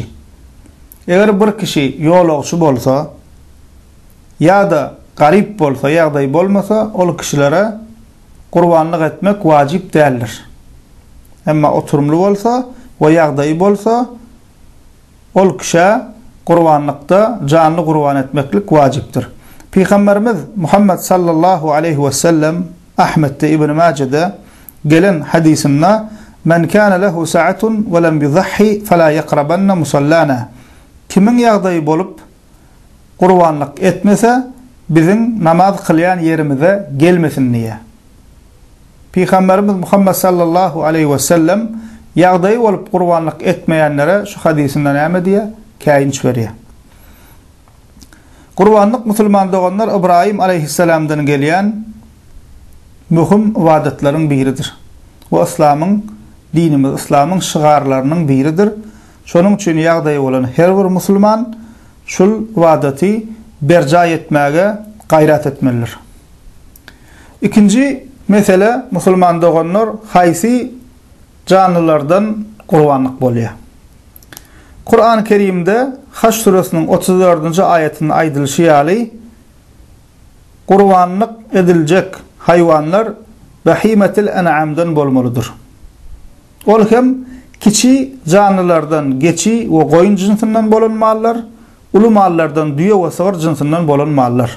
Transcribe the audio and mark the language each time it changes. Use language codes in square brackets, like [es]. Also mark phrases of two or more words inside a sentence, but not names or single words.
[tk] Eger bir kişi ýolagçy bolsa ýa-da garip bolsa, ýagdaý bolmasa, ol kişilere qurbanlyk etmek wajip däldir. Emma oturumly bolsa we ýagdaý bolsa, ol kişi qurbanlykda canly qurban etmeklik wajipdir. Peygamberimiz Muhammed [ar] صلى الله عليه وسلم [tk] Ahmet'te İbn Mace'de gelen hadisinde [ar] "من كان له سعة ولم يضح فلا يقربن مصلانا." [tk] Kimin ýagdaý bolup qurbanlyk etmese, bizim namaz kılyan yerimize gelmesin diye. Peygamberimiz Muhammed [ar] صلى الله عليه وسلم [tk] ýagdaý bolup qurbanlyk etmeýänlere şu hadisinden näme diye käýinç berýär. Qurbanlyk musulman doganlar İbrahim aleyhisselamdan gelýän mühim ibadetlaryň biridir. Bu İslamyň, dinimiz, İslamyň şygarlarynyň biridir. Şonuň üçin ýagdaý bolan her bir musulman şol ibadeti berja etmäge gaýrat etmelidir. İkinci mesele musulman doganlar haýsy canlılardan qurbanlyk bolýar. [tr] Kur'an-ı Kerim'de Haş suresinin 34. [tk] ayetinin aýdylşy ýaly qurbanlyk ediljek hayvanlar behimetil en'amdan bolmalydyr. Ol hem kiçi canlılardan geçi we goýun jinsinden bolan mallar, uly mallardan düýe we sığır jinsinden bolan mallar.